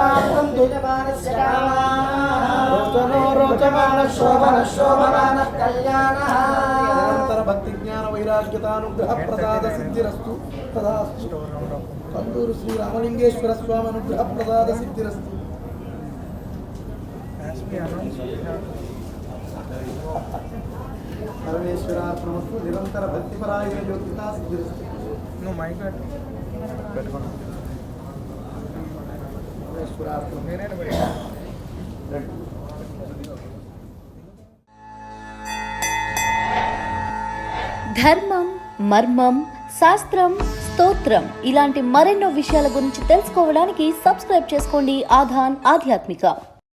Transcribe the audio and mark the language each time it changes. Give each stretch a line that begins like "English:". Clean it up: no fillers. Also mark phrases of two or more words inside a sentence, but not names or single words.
Sanskrit: सन्तु जमानस्य रोचनो रोचमान शोभन शोभमान कल्याणः निरंतर भक्ति ज्ञान वैराग्यतानुग्रह प्रसाद सिद्धिरस्तु तथास्तु कंदूरु श्री रामलिंगेश्वर स्वामी अनुग्रह प्रसाद सिद्धिरस्तु परमेश्वरार्पणमस्तु निरंतर भक्तिपरायण योग्यता सिद्धिरस्तु
English: no mic
Sanskrit: పెట్టుకోండి परमेश्वरार्पणम నేనే
Telugu: ధర్మం మర్మం శాస్త్రం, స్తోత్రం ఇలాంటి మరెన్నో విషయాల గురించి తెలుసుకోవడానికి సబ్స్క్రైబ్ చేసుకోండి ఆధాన్ ఆధ్యాత్మిక.